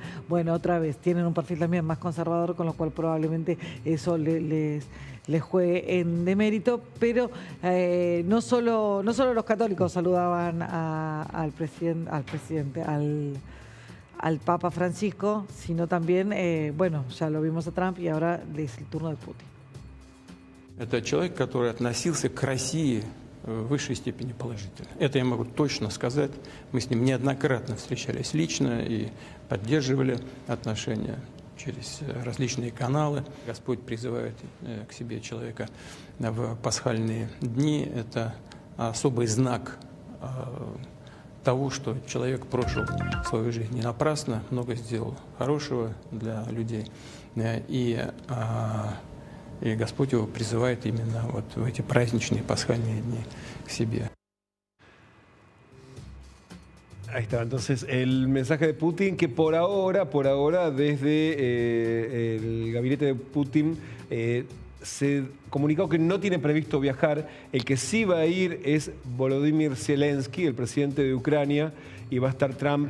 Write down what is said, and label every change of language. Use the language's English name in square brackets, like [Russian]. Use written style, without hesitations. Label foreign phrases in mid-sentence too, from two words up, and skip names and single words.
[Spanish] Bueno, otra vez, tienen un perfil también más conservador, con lo cual probablemente eso les juegue en demérito, pero no solo los católicos saludaban al Papa Francisco, sino también, ya lo vimos a Trump y ahora es el turno de Putin. [Russian] Это человек, который относился к России в высшей степени положительно. Это я могу точно сказать. Мы с ним неоднократно встречались лично и поддерживали отношения через различные каналы. Господь призывает к себе человека в пасхальные дни. Это особый знак того, что человек прожил свою жизнь не напрасно, много сделал хорошего для людей. И Господь его призывает именно вот в эти праздничные пасхальные дни к себе. [Spanish] Ahí está, entonces el mensaje de Putin, que por ahora desde el gabinete de Putin se comunicó que no tiene previsto viajar. El que sí va a ir es Volodymyr Zelensky, el presidente de Ucrania, y va a estar Trump.